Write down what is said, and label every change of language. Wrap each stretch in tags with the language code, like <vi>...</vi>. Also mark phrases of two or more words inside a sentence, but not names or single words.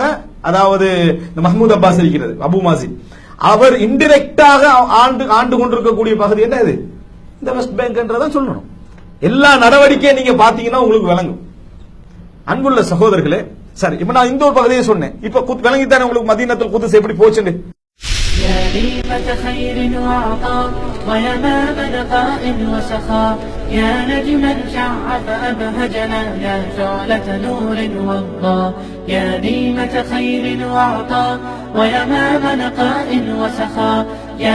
<ta>அதாவது இந்த மஹ்மூத் அப்பாஸ் இருக்கிறது, அபு மாசின், அவர் இன்டிரெக்டாக ஆண்டு கொண்டிருக்கக்கூடிய பகுதி என்ன இது, இந்த வெஸ்ட் பேங்க் என்றதான் சொல்லணும். எல்லா நடவடிக்கையும் நீங்க பாத்தீங்கன்னா உங்களுக்கு விளங்கும். அன்புள்ள சகோதரர்களே, சரி, இப்ப நான் இந்த ஒரு பகுதியை சொன்னேன், இப்ப விளங்கித்தானே உங்களுக்கு மதீனத்துல் குத்ஸ் எப்படி போச்சுன்னு.</ta> <ar>يا ديمة خير وعطاء ويمام نقاء وسخاء يا نجما شع فأبهجنا يا شعلة نور وضاء يا ديمة خير وعطاء ويمام نقاء وسخاء يا</ar>